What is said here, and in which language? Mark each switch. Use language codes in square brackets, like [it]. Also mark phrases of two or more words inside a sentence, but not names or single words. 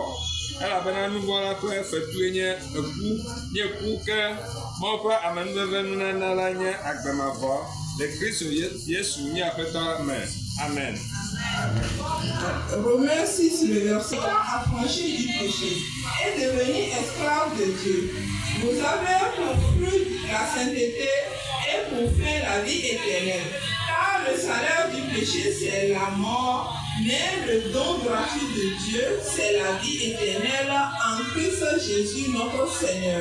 [ee] Elabena nuvɔ la ƒe fetue nye eku, míeku ke Mawu ƒe amenuveve nunana la nye agbe mavɔ le Kristo Yesu mía Aƒetɔ me. Amen. [fr] Romains 6, le verset 4, affranchis du péché et devenir esclave de Dieu. Vous avez pour fruit la sainteté et pour fin la vie éternelle. Car le salaire du péché, c'est la mort, mais le don gratuit de Dieu, c'est la vie éternelle en Christ Jésus, notre Seigneur.